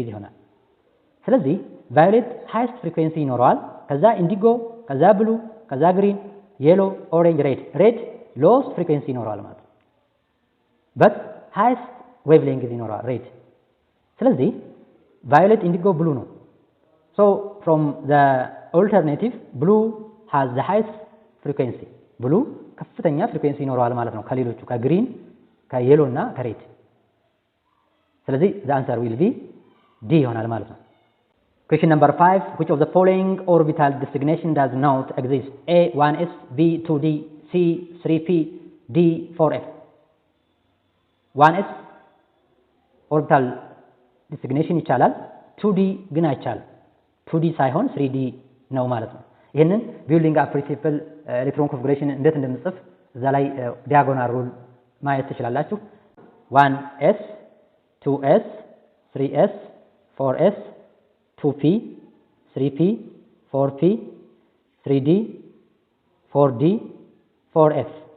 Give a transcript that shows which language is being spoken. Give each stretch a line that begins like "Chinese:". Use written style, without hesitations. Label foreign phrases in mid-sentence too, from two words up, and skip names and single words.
Amharic: ይሆናል ስለዚህ
English: violet highest frequency
Amharic: ይኖረዋል ከዛ ኢንዲጎ ከዛ ብሉ ከዛ
English: green yellow orange red lowest frequency
Amharic: ይኖረዋል ማለት ነው
English: but highest wave length
Amharic: ይኖረዋል ሬድ ስለዚህ
English: violet indigo blue
Amharic: ነው
English: so from the alternative blue has the highest frequency blue
Amharic: ከፍተኛ ፍሪኩዌንሲ ይኖረዋል ማለት ነው ከሌሎቹ ከግሪን ከየሎ እና ከሬድ ስለዚህ
English: the answer will be D
Amharic: ይሆናል ማለት ነው
English: Question number 5 which of the following orbital designation does not exist A 1s B 2d C 3p D 4f 1s orbital designation
Amharic: ይቻላል 2d ግን አይቻልም 2d ሳይሆን 3d ነው ማለት ነው ይሄንን
English: building up principle electron configuration
Amharic: እንዴት እንደምንጽፍ እዛ ላይ
English: diagonal rule
Amharic: ማየት ትችላላችሁ 1s 2s 3s 4s 2p 3p 4p 3d 4d 4f